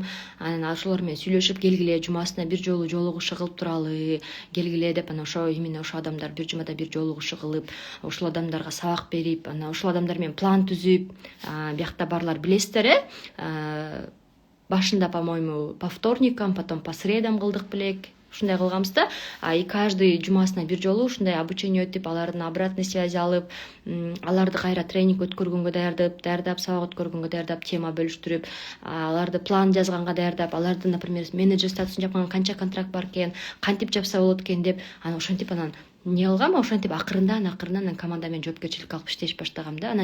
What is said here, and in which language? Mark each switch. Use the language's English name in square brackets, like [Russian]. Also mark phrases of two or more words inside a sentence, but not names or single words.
[Kyrgyz] Анан ошолор менен сүйлөшүп, келгиле жумасына бир жолу жолугушуу кылып туралы, келгиле деп, анан именно ошо адамдар бир жумада бир жолугушуу кылып, ошол адамдарга сабак берип, анан ошол адамдар менен план түзүп, биякта барлар билесиздер, башында, [Russian] по-моему, по вторникам, потом по средам [Kyrgyz] кылдык белек. Ушундай кылганбыз да, [Russian] и каждый [Kyrgyz] жумасына бир жолу ушундай обучение өтүп, алардын [Russian] обратный связь [Kyrgyz] алып, аларды кайра тренинг өткөргөнгө даярдап, сабак өткөргөнгө даярдап, тема бөлүштүрүп, аларды план жазганга даярдап, аларды, например, менеджер статусун жапканга канча контракт бар экен, кантип жапса болот экен деп, анан ошентип анан эмне кылгам, ошентип акырындан команда менен жоопкерчилик алып иштеш баштагам да.